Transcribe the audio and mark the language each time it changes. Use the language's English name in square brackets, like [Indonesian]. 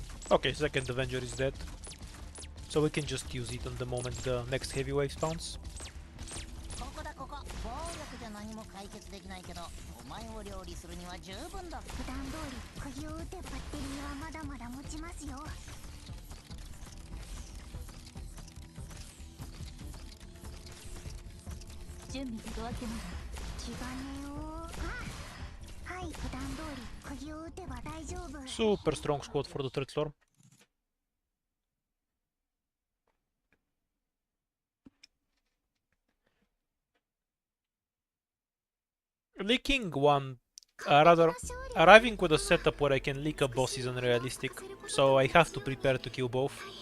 [English] Okay, second Avenger is dead. So we can just use it on the moment the next heavy wave spawns. [Japanese] ここだここ。暴力じゃ何も解決できないけど、お前を料理するには十分だ。普段通り釘を打てばバッテリーはまだまだ持ちますよ。準備整ってます。気兼ねをはい、普段通り釘を打てば大丈夫。 [English] Super strong squad for the third floor. Leaking one, rather, arriving with a setup where I can leak a boss is unrealistic, so I have to prepare to kill both.